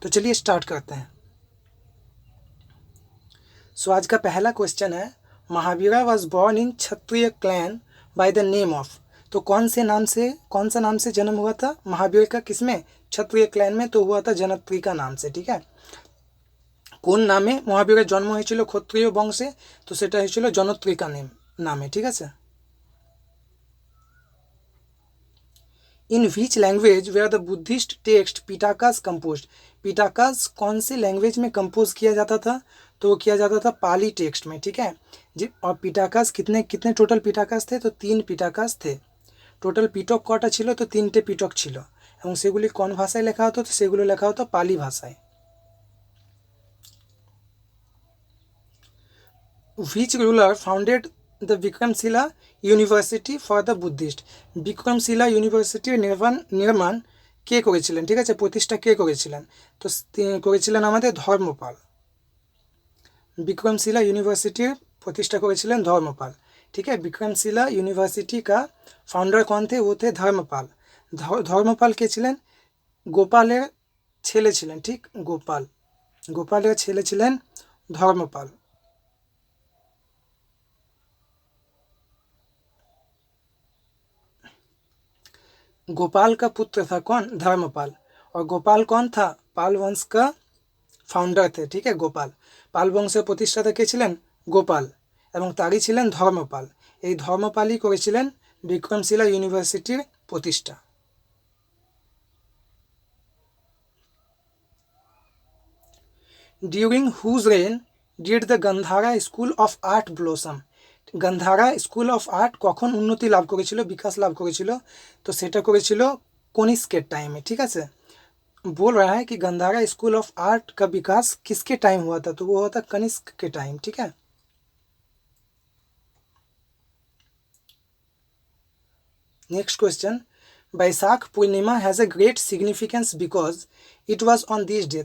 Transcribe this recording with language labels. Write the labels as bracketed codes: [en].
[hi] तो चलिए स्टार्ट करते हैं। आज का पहला क्वेश्चन है, [en] Mahavira was born in Kshatriya clan by the name of. [hi] तो कौन सा नाम से जन्म हुआ था महावीर का? किसमें? क्षत्रिय क्लैन में। तो हुआ था जनत्रिका नाम से। ठीक है, [bn] কোন নামে মহাবীরের জন্ম হয়েছিল ক্ষত্রিয় বংশে? তো সেটা হয়েছিল জনত্রিকা নামে। ঠিক আছে। [en] In which language where the Buddhist text Pitakas compose. [hi] पिटाकास कौन से लैंग्वेज में कंपोज किया जाता था? तो वो किया जाता था पाली टेक्स्ट में। ठीक है जी। और पिटाकास कितने टोटल पिटाकास थे? तो 3 पिटाकास थे। [bn] টোটাল পিটক কটা ছিল? তো 3টে পিটক ছিল এবং সেগুলি কোন ভাষায় লেখা হতো? তো সেগুলো লেখা হতো পালি ভাষায়। [en] Which ruler founded the Vikramshila University for the Buddhist? [bn] Vikramshila ইউনিভার্সিটির নির্মাণ কে করেছিলেন? ঠিক আছে, প্রতিষ্ঠা কে করেছিলেন? তো করেছিলেন আমাদের ধর্মপাল। [hi] विक्रमशिला यूनिवर्सिटी प्रतिष्ठा [bn] করেছিলেন ধর্মপাল। [hi] ठीक है, विक्रमशिला यूनिवर्सिटी का फाउंडर कौन थे? वो थे धर्मपाल। धर्मपाल के ছিলেন? [bn] গোপালের ছেলে ছিলেন। ঠিক, গোপালের ছেলে ছিলেন ধর্মপাল। [hi] गोपाल का पुत्र था कौन? धर्मपाल। और गोपाल कौन था? पाल वंश का फाउंडर थे। ठीक है, गोपाल। [bn] पाल वंशेर प्रतिष्ठाता के छिलेन? गोपाल এবং তারই ছিলেন ধর্মপাল। এই ধর্মপালই করেছিলেন বিক্রমশিলা ইউনিভার্সিটির প্রতিষ্ঠা। [en] During whose reign did the Gandhara school of art blossom. [bn] Gandhara school of art কখন উন্নতি লাভ করেছিল, বিকাশ লাভ করেছিল? তো সেটা করেছিল কনিষ্কের টাইমে। ঠিক আছে, [hi] बोल रहा है कि गंधारा स्कूल ऑफ आर्ट का विकास किसके टाइम हुआ था? तो वो हुआ था कनिष्क के टाइम। ठीक है, [en] Next question, Baisakh Purnima has a great significance because it was on this day.